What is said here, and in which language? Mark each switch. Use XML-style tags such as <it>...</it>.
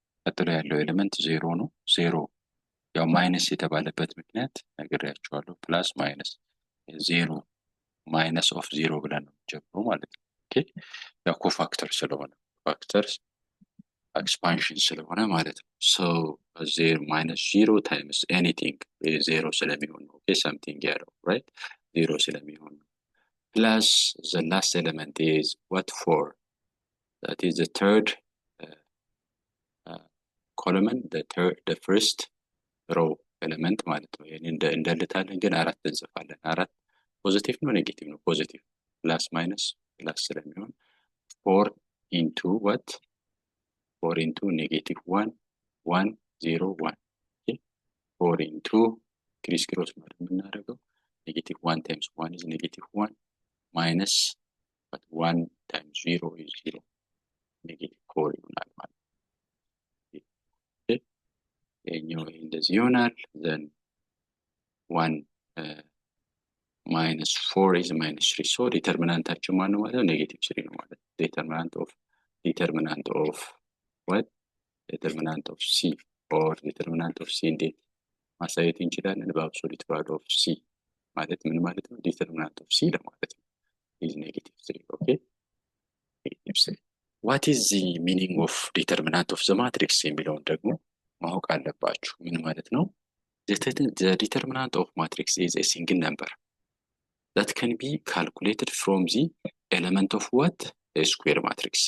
<am>ቀጥሎ ያለው ኤሌመንት 0 ነው። 0 ያው ማይነስ የተባለበት ምክንያት ነግሬያችኋለሁ። ፕላስ ማይነስ 0 ማይነስ ኦፍ 0 ብለን ነው ጀምሮ ማለት ነው። ኦኬ ያው ኮፋክተር ስለሆነ ፋክተር ኤክስፓንሽን ስለሆነ ማለት ነው። ሶ</am> <en>0 minus 0 times anything 0</en> <am>ስለሚሆን ነው። ኦኬ something ያለው right 0 ስለሚሆን ነው።</am> <en>plus the last element is what 4? That is the third uh, column, the first row element</en> <am>ማለት ነው። ይሄን እንደልታለን ግን አራት እንጽፋለን። አራት ፖዚቲቭ ነው ኔጌቲቭ ነው? ፖዚቲቭ ፕላስ ማይነስ ፕላስ ስለሚሆን</am> <en>4 into what 4 into negative 1 1 0 1 okay 4 into</en> <am>ክሪስ ክሮስ ማለት የምናደርገው</am> <en>negative 1 times 1 is negative 1 minus but 1 times 0 is 0 negative 4</en> <am>ይሆናል ማለት ነው። ይሄኛው እንደዚህ ይሆናል።</am> <en>then 1 minus 4 is minus 3</en> <am>so ዲተርሚናንታችን ማን ነው ማለት ነው? ኔጌቲቭ 3 ነው ማለት ነው።</am> <en>determinant of what determinant of c or determinant of c</en> <am>እንዴት ማሳየት እንችላለን? በአብሶሉት ቫልዩ ኦፍ c ማለት ምን ማለት ነው?</am> <en>determinant of c</en> <am>ለማለት ነው</am> <en>is negative 3 okay negative 3 what is the meaning of determinant of the matrix</en> <am>የሚለውን ደግሞ ማወቅ አለባችሁ። ምን ማለት ነው?</am> <en>the determinant of matrix is a single number that can be calculated from the element of what? A square matrix.</en>